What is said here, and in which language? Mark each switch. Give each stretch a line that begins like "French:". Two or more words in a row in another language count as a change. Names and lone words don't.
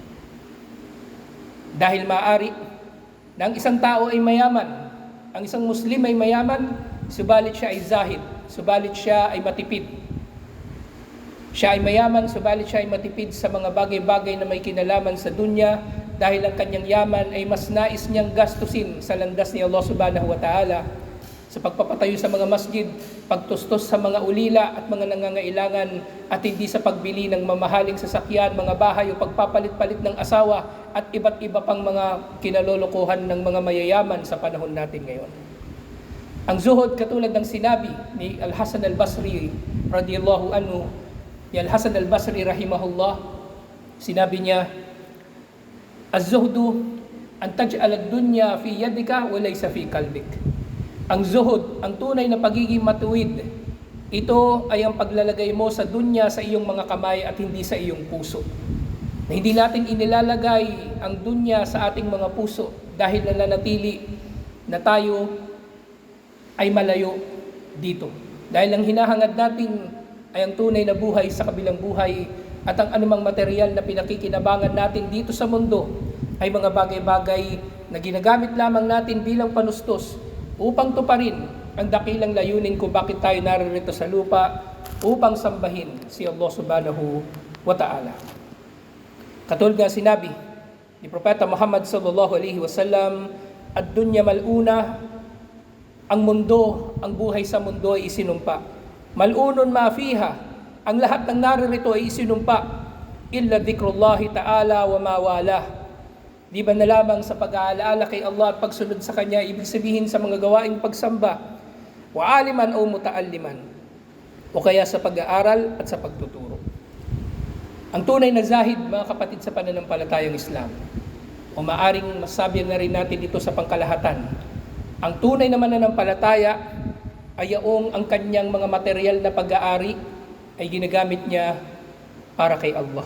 Filipino: Dahil maaari na ang isang tao ay mayaman, ang isang Muslim ay mayaman, subalit siya ay zahid, subalit siya ay matipid. Siya ay mayaman, subalit siya ay matipid sa mga bagay-bagay na may kinalaman sa dunya dahil ang kanyang yaman ay mas nais niyang gastusin sa landas ni Allah
Arabic: سبحانه وتعالى
Filipino: sa pagpapatayo sa mga masjid, pagtustos sa mga ulila at mga nangangailangan at hindi sa pagbili ng mamahaling sasakyan, mga bahay o pagpapalit-palit ng asawa at iba't iba pang mga kinalolokohan ng mga mayayaman sa panahon natin ngayon. Ang zuhud, katulad ng sinabi ni Al-Hasan al-Basri
Arabic: رضي الله عنه,
Filipino: ni Al-Hasan al-Basri rahimahullah, sinabi niya,
Arabic: الزهد أن تجعل الدنيا في يدك وليس في قلبك.
Filipino: Ang zuhud, ang tunay na pagiging matuwid, ito ay ang paglalagay mo sa dunya sa iyong mga kamay at hindi sa iyong puso. Na hindi natin inilalagay ang dunya sa ating mga puso dahil nananatili na tayo ay malayo dito. Dahil ang hinahangad natin ay ang tunay na buhay sa kabilang buhay at ang anumang material na pinakikinabangan natin dito sa mundo ay mga bagay-bagay na ginagamit lamang natin bilang panustos upang tuparin ang dakilang layunin kung bakit tayo naririto sa lupa upang sambahin si Allah
Arabic: سبحانه وتعالى.
Filipino: Katulad nga sinabi ni Propeta Muhammad
Arabic: صلى الله عليه وسلم, الدنيا ملعونة,
Filipino: ang mundo, ang buhay sa mundo ay isinumpa.
Arabic: ملعون ما فيها,
Filipino: ang lahat ng naririto ay isinumpa,
Arabic: إلا ذكر الله تعالى وما والاه.
Filipino: Di ba na lamang sa pag-aalaala kay Allah at pagsunod sa Kanya, ibig sabihin sa mga gawaing pagsamba,
Arabic: وعالما
Filipino: o mutaalliman, o kaya sa pag-aaral at sa pagtuturo. Ang tunay na zahid, mga kapatid, sa pananampalatayang Islam, o maaring masabi na rin natin dito sa pangkalahatan, ang tunay na mananampalataya ay yaong ang kanyang mga material na pag-aari ay ginagamit niya para kay Allah.